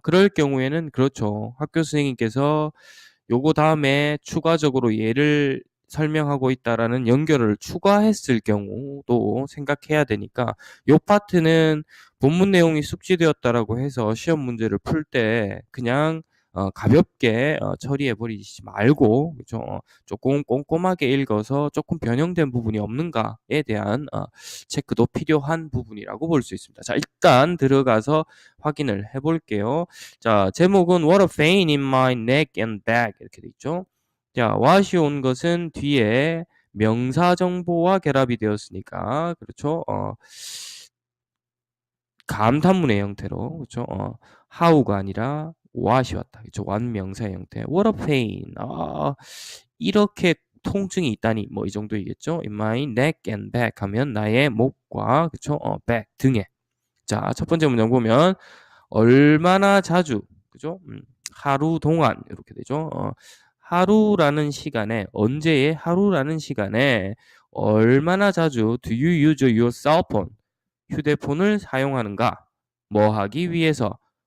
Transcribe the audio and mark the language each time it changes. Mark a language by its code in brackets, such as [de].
[ko] 그럴 경우에는 그렇죠. 학교 선생님께서 요거 다음에 추가적으로 얘를 설명하고 있다라는 연결을 추가했을 경우도 생각해야 되니까 요 파트는 본문 내용이 숙지되었다라고 해서 시험 문제를 풀 때 그냥 가볍게 처리해 버리지 말고, 그죠? 조금 꼼꼼하게 읽어서 조금 변형된 부분이 없는가에 대한 체크도 필요한 부분이라고 볼 수 있습니다. 자, 일단 들어가서 확인을 해볼게요. 자, 제목은 [en] What a pain in my neck and back [ko] 이렇게 돼 있죠. 자, what이 온 것은 뒤에 명사 정보와 결합이 되었으니까 그렇죠. 감탄문의 형태로, 그렇죠. how가 아니라 what이 왔다. 그렇죠. 완명사의 형태. [en] What a pain. [ko] 이렇게 통증이 있다니 뭐 이 정도이겠죠. [en] In my neck and back [ko] 하면 나의 목과, 그렇죠. back 등에. 자, 첫 번째 문장 보면 얼마나 자주, 그죠? 하루 동안 이렇게 되죠. 하루라는 시간에, 언제의 하루라는 시간에 얼마나 자주 [en] do you use your cell phone? [ko] 휴대폰을 사용하는가? 뭐 하기 위해서?